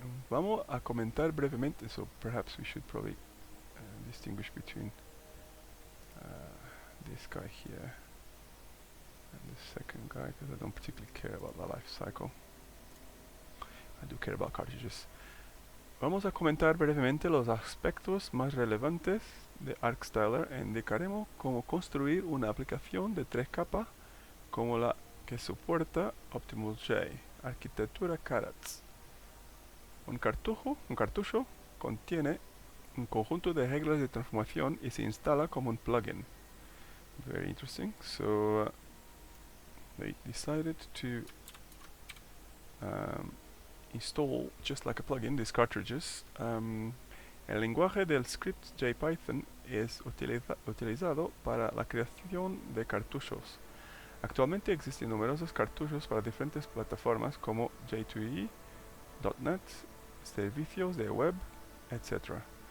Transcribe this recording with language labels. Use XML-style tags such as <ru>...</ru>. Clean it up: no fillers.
<es>Vamos a comentar brevemente,</es> <en>so perhaps we should probably distinguish between this guy here and the second guy, because I don't particularly care about the life cycle. I do care about cartridges.</en> <es>Vamos a comentar brevemente los aspectos más relevantes de ArcStyler e indicaremos cómo construir una aplicación de 3 capas como la que soporta OptimalJ, arquitectura CARATS. Un cartucho contiene un conjunto de reglas de transformación y se instala como un plugin.</es> <en>Very interesting. So they decided to install, just like a plugin, these cartridges.</en> <es>El lenguaje del script JPython es utilizado para la creación de cartuchos. Actualmente existen numerosos cartuchos para diferentes plataformas como J2EE, .NET, servicios de web, etc.</es>